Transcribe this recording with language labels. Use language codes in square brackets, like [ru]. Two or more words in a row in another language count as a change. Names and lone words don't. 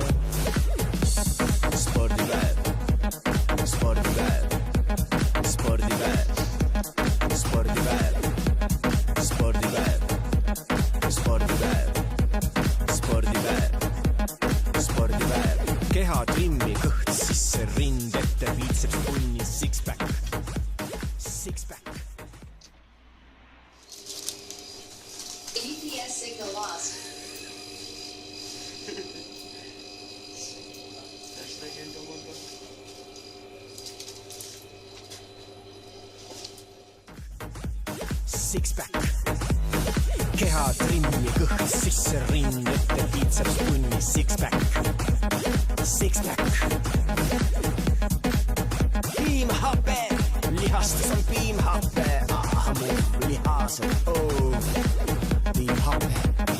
[et] Spordipäev, spordipäev, spordipäev, spordipäev, spordipäev, spordipäev, spordipäev, spordipäev. Keha trimmi kõht sisse, rind ette, biitseps punni, [en] six-pack, six-pack. GPS signal lost. Six-pack. [et] Keha trimmi kõht sisse, rind ette, biitseps punni, [en] six-pack, six-pack. [et] Piimhape, lihastes on piimhape, mu lihased, piimhape.